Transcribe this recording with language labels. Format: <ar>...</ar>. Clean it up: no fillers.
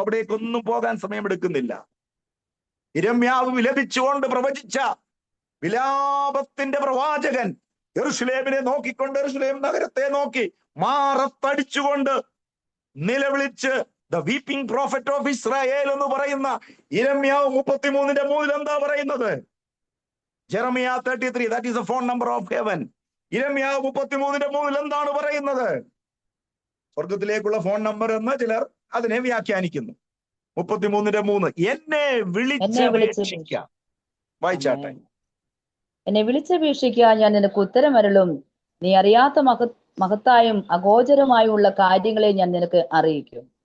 <ml>അവിടേക്കൊന്നും പോകാൻ സമയമെടുക്കുന്നില്ല. യിരെമ്യാവ് വിലപിച്ചുകൊണ്ട് പ്രവചിച്ച വിലാപത്തിന്റെ പ്രവാചകൻ യെരൂശലേമിനെ നോക്കിക്കൊണ്ട്, യെരൂശലേം നഗരത്തെ നോക്കി മാറത്തടിച്ചുകൊണ്ട് നിലവിളിച്ച്,</ml> <en>the weeping prophet of Israel</en> <ml>എന്ന് പറയുന്ന യിരെമ്യാവ് 33:3 എന്താ പറയുന്നത്?</ml> <en>Jeremiah 33, that is the phone number of heaven.</en> <ml>യിരെമ്യാവ് 33:3 എന്താണ് പറയുന്നത്? സ്വർഗത്തിലേക്കുള്ള ഫോൺ നമ്പർ എന്ന് ചിലർ അതിനെ വ്യാഖ്യാനിക്കുന്നു. 33:3, എന്നെ വിളിച്ചപേക്ഷിക്കാം. വായിച്ചാട്ടെ. എന്നെ വിളിച്ചപേക്ഷിക്കുക, ഞാൻ നിനക്ക് ഉത്തരമരുളും. നീ അറിയാത്ത മഹത്തായും അഗോചരമായുള്ള കാര്യങ്ങളെ ഞാൻ നിനക്ക് അറിയിക്കും.</ml>